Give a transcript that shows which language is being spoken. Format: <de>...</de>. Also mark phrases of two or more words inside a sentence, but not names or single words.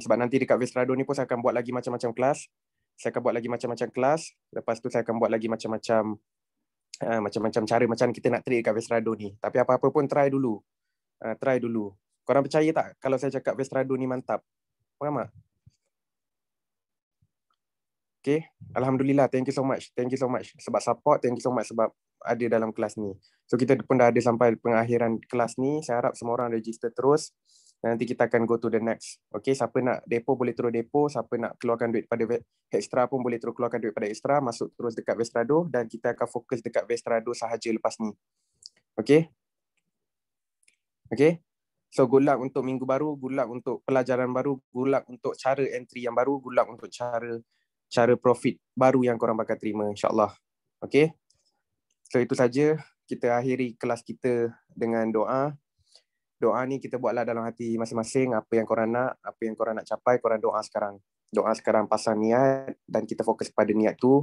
<ms>Sebab nanti dekat Vestrado ni pun saya akan buat lagi macam-macam kelas. Lepas tu saya akan buat lagi macam-macam cara macam kita nak trade kat Vestrado ni. Tapi apa-apa pun try dulu. Korang percaya tak kalau saya cakap Vestrado ni mantap? Faham tak? Okay. Alhamdulillah.</ms> <en>Thank you so much</en> <ms>sebab support.</ms> <en>Thank you so much</en> <ms>sebab ada dalam kelas ni. So kita pun dah ada sampai pengakhiran kelas ni. Saya harap semua orang register terus. Nanti kita akan</ms> <en>go to the next.</en> <ms>Okay, siapa nak depo boleh terus depo. Siapa nak keluarkan duit pada extra pun boleh terus keluarkan duit pada extra. Masuk terus dekat Vestrado dan kita akan fokus dekat Vestrado sahaja lepas ni. Okay. So</ms> <en>good luck</en> <ms>untuk minggu baru,</ms> <en>good luck</en> <ms>untuk pelajaran baru,</ms> <en>good luck</en> <ms>untuk cara entry yang baru,</ms> <en>good luck</en> <ms>untuk cara profit baru yang korang bakal terima, insyaAllah. Okay. So itu saja. Kita akhiri kelas kita dengan doa. Doa ni kita buatlah dalam hati masing-masing. Apa yang korang nak capai, korang doa sekarang. Doa sekarang, pasang niat dan kita fokus pada niat tu.</ms>